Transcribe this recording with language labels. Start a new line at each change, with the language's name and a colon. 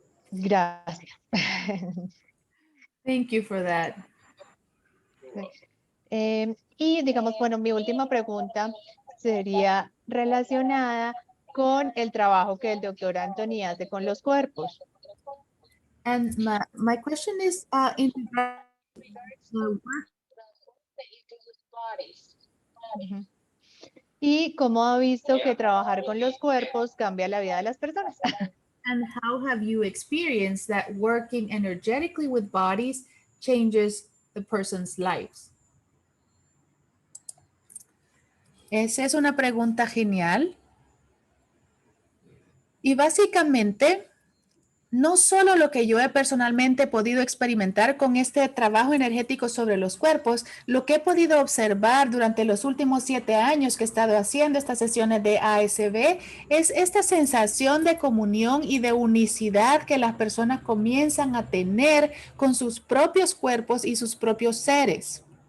Spanish: Gracias.
English: Thank you for that.
Spanish: Y digamos, bueno, mi última pregunta sería relacionada con el trabajo que el doctor Anthony hace con los cuerpos.
English: And my question is in regards to work. Ujú.
Spanish: Y cómo ha visto que trabajar con los cuerpos cambia la vida de las personas.
English: And how have you experienced that working energetically with bodies changes the person's lives?
Spanish: Esa es una pregunta genial. Y básicamente, no solo lo que yo he personalmente podido experimentar con este trabajo energético sobre los cuerpos, lo que he podido observar durante los últimos 7 años que he estado haciendo estas sesiones de ASB, es esta sensación de comunión y de unicidad que las personas comienzan a tener con sus propios cuerpos y sus propios seres.